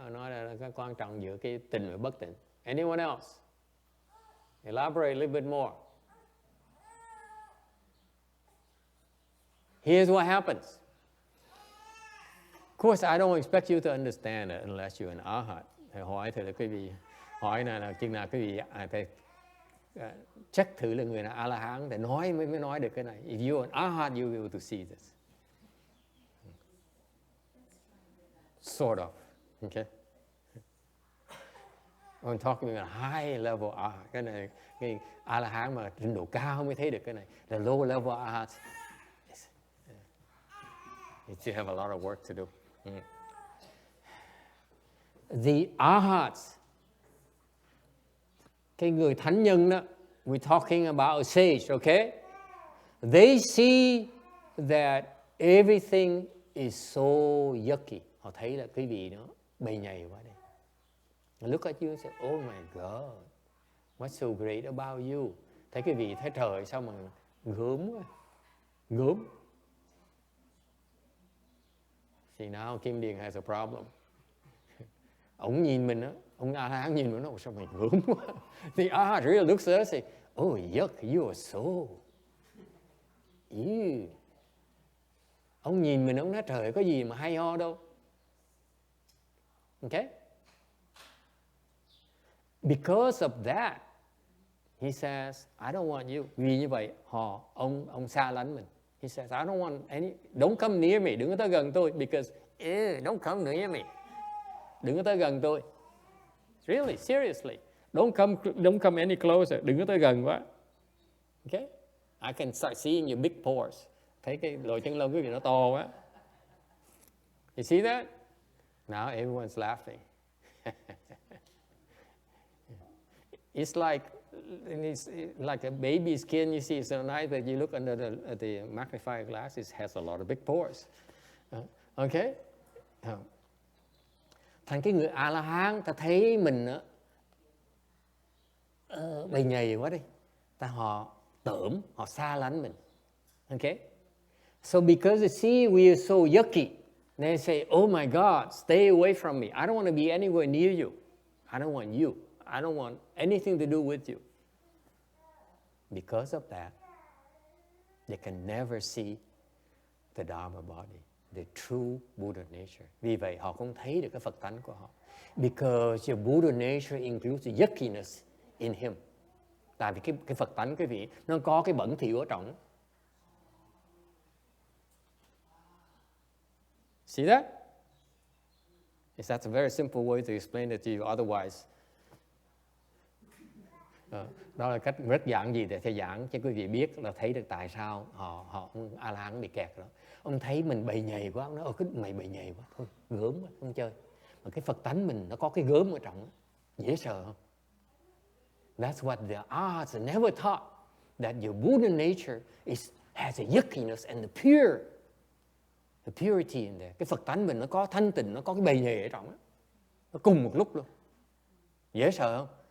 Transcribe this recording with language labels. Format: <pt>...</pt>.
<vi>Nói là cái quan trọng giữa cái tình và bất tịnh.</vi> <en>Anyone else? Elaborate a little bit more. Here's what happens. Of course, I don't expect you to understand it unless you're an Arhat.</en> <vi>Thầy hỏi thì là quý vị hỏi là chừng nào quý vị phải check thử là người là A-la-hán để nói mới nói được cái này.</vi> <en>If you're an Arhat, you'll be able to see this. Sort of, okay? I'm talking about high level Arhat.</en> <vi>Cái này, cái A-la-hán mà trình độ cao mới thấy được cái này.</vi> <en>The low level Arhat, you still have a lot of work to do. The Arhats,</en> <vi>cái người thánh nhân đó,</vi> <en>we're talking about a sage, okay? They see that everything is so yucky.</en> <vi>Họ thấy là cái gì đó bầy nhầy quá đi.</vi> <en>Look at you and say, oh my God, what's so great about you?</en> <vi>Thấy cái vị thấy trời sao mà gớm quá, gớm.</vi> <en>See, now Kim Điền has a problem.</en> <vi>Ông nhìn mình á, ông A-la-hán nhìn mình nó sao mày gớm quá.</vi> <en>The Arhat really looks at us and say, oh yuck, you are so. Ew.</en> <vi>Ông nhìn mình, ông nói trời có gì mà hay ho đâu.</vi> <en>Okay? Because of that, he says, I don't want you.</en> <vi>Vì như vậy, ông xa lánh mình.</vi> <en>He says, I don't want any, don't come near me,</en> <vi>đừng có tới gần tôi,</vi> <en>because, don't come near me.</en> <vi>Đừng có tới gần tôi. Really, seriously.</vi> <en>Don't come any closer,</en> <vi>đừng có tới gần quá.</vi> <en>Okay? I can start seeing your big pores.</en> <vi>Thấy cái lỗ chân lông cái gì nó to quá.</vi> <en>You see that? Now everyone's laughing. It's like a baby's skin. You see, so nice that you look under the magnifier glass. It has a lot of big pores. Okay?</en> <vi>Thành cái người A-la-hán, ta thấy mình bầy nhầy quá đi. Họ tởm, họ xa lánh mình. Okay?</vi> <en>So because they see we are so yucky, they say, oh my God, stay away from me. I don't want to be anywhere near you. I don't want you. I don't want anything to do with you. Because of that, they can never see the Dharma body, the true Buddha nature.</en> <vi>Vì vậy họ không thấy được cái Phật tánh của họ.</vi> <en>Because your Buddha nature includes the yuckiness in him.</en> <vi>Tại vì cái Phật tánh quý vị, nó có cái bẩn thỉu ở trong.</vi> <en>See that? Yes, that's a very simple way to explain it to you.</en> <vi>Otherwise, đó là cách rất giản gì để thầy giảng cho quý vị biết là thấy được tại sao ông A-la-hán bị kẹt đó. Ông thấy mình bầy nhầy quá, ông nói, mày bầy nhầy quá, thôi, gớm quá, không chơi. Mà cái Phật tánh mình nó có cái gớm ở trong, dễ sợ không?</vi> <en>That's what the Arhats never taught, that your Buddha nature has a yuckiness and the purity in there.</en> <vi>Cái Phật tánh mình nó có thanh tịnh, nó có cái bầy nhầy ở trong đó. Nó cùng một lúc luôn. Dễ sợ không?</vi>